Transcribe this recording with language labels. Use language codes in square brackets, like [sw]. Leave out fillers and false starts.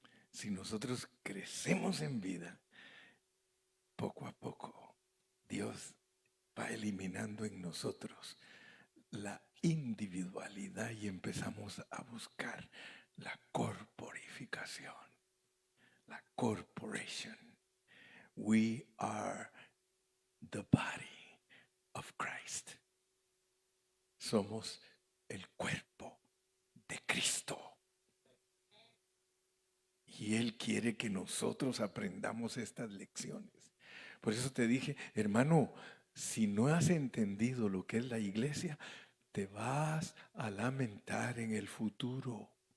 [es] Si nosotros crecemos en vida, poco a poco, Dios va eliminando en nosotros la individualidad y empezamos a buscar la corporificación, la corporation. [en] We are the body of Christ. [es] Somos el cuerpo de Cristo. Y Él quiere que nosotros aprendamos estas lecciones. Por eso te dije, hermano, si no has entendido lo que es la iglesia, te vas a lamentar en el futuro.